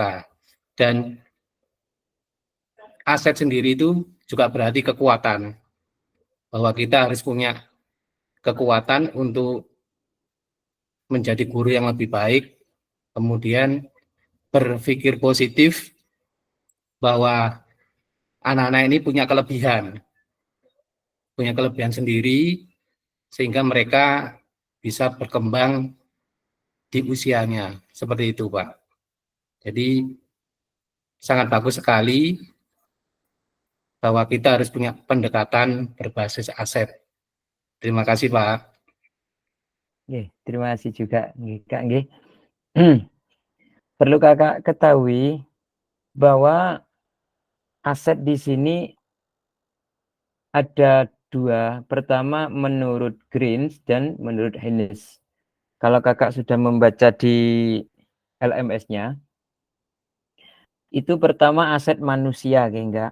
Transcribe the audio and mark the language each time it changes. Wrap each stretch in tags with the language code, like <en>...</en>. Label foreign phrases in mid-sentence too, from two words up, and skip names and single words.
<id>Dan aset sendiri itu juga berarti kekuatan, bahwa kita harus punya kekuatan untuk menjadi guru yang lebih baik, kemudian berpikir positif bahwa anak-anak ini punya kelebihan sendiri, sehingga mereka bisa berkembang di usianya, seperti itu Pak. Jadi sangat bagus sekali bahwa kita harus punya pendekatan berbasis aset. Terima kasih Pak. Nggih, terima kasih juga nggih, Kak nggih. Perlu Kakak ketahui bahwa aset di sini ada dua. Pertama menurut Greens dan menurut Haynes. Kalau Kakak sudah membaca di LMS-nya, itu pertama aset manusia, enggak?</id>